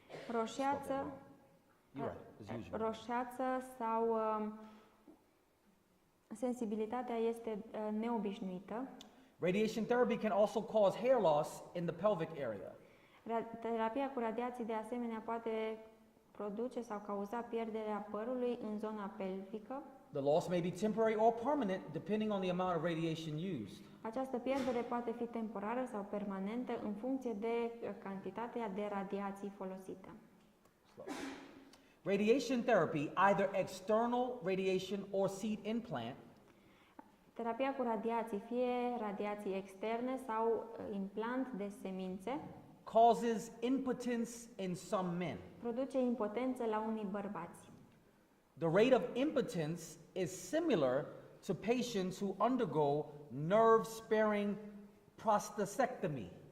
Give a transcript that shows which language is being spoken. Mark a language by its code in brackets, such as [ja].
[ro] Roșeață, [en] You're right, it's usual. [ro] roșeață sau sensibilitatea este neobișnuită. [en] Radiation therapy can also cause hair loss in the pelvic area. [ro] Terapia cu radiații de asemenea poate produce sau cauza pierderea părului în zona pelvică. [en] The loss may be temporary or permanent depending on the amount of radiation used. [ro] Această pierdere poate fi temporară sau permanentă în funcție de cantitatea de radiații folosită. [en] Radiation therapy, either external radiation or seed implant, [ro] Terapia cu radiații, fie radiații externe sau implant de semințe, [en] causes impotence in some men. [ro] produce impotență la unii bărbați. [en] The rate of impotence is similar to patients who undergo nerve-sparing prostatectomy.